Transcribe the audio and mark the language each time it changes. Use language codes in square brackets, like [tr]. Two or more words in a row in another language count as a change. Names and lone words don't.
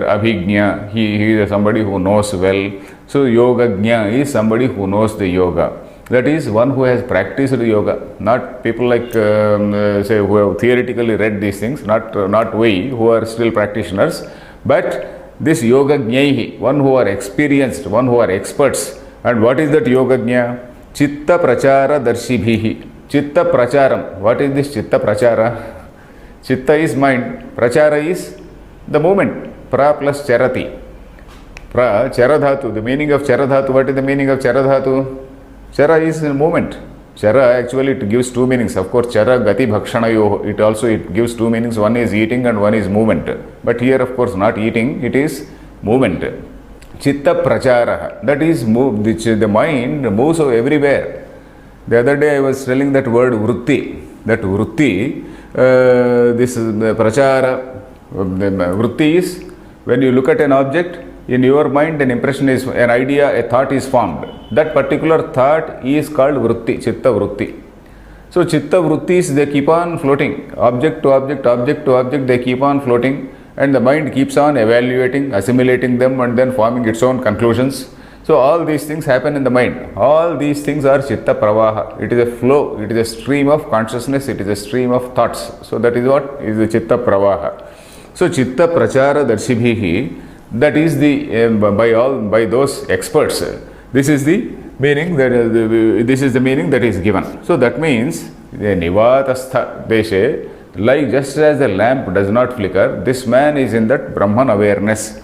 [en] Abhignya, he is somebody who knows well. So Yogajna is somebody who knows the yoga. That is one who has practiced yoga. Not people like, say, who have theoretically read these things, not we who are still practitioners, but this Yogajnaihi, one who are experienced, one who are experts. And what is that Yogajna? [sa] चित्त प्रचार दर्शिभिः. चित्त प्रचारम्. What is this चित्त प्रचार? [en] Chitta is mind. Prachara is the movement. [sa] प्र plus चरति. चर धातु, [en] the meaning of [sa] चर धातु, [en] what is the meaning of [sa] चर धातु? [en] Chara is movement. Chara actually it gives two meanings. Of course, [sa] चर गति भक्षणयोः, [en] it gives two meanings. One is eating and one is movement. But here, of course, not eating, it is movement. [sa] चित्त प्रचार, [en] that is which the mind moves everywhere. The other day I was telling that word vritti. That vritti, this prachara, vritti is when you look at an object, in your mind an impression is, an idea, a thought is formed. That particular thought is called vritti, [sa] चित्त वृत्ति. [en] So [sa] चित्त वृत्तयः, [en] they keep on floating, object to object, object to object, they keep on floating, and the mind keeps on evaluating, assimilating them, and then forming its own conclusions. So all these things happen in the mind. All these things are [sa] चित्त प्रवाह. [en] It is a flow, it is a stream of consciousness, it is a stream of thoughts. So that is what is the [sa] चित्त प्रवाह. [en] So [sa] चित्त प्रचार दर्शिभिः, [en] that is the by those experts. This is the meaning that is given. So that means the [sa] निवातस्थ देशे, [en] like just as the lamp does not flicker, this man is in that Brahman awareness.